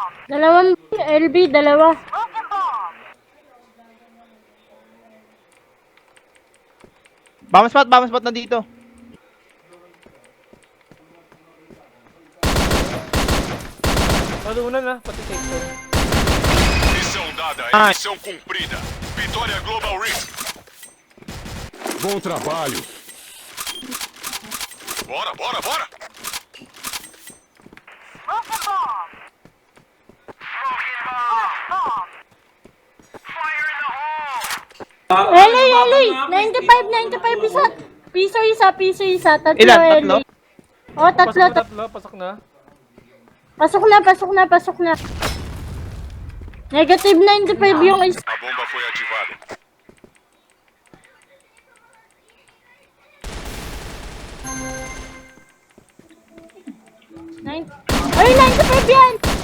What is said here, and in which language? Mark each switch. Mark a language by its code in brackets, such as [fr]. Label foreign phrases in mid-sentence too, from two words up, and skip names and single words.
[tl] Dalawang LB, dalawa. [en] Bomb spot [tl] na dito. Malunan na, pati safe zone. [pt] Missão dada, Ai. missão cumprida. Vitória Global Risk. Bom trabalho. Bora, bora, bora. [tl] LA! 95 isa. Piso isa. Tatlo Ilan? LA. Tatlo? Oh, tatlo. Pasok na. Pasok na. Negative 95 yung isa. [pt] A bomba foi ativada. [tl] Ay, 95 yan!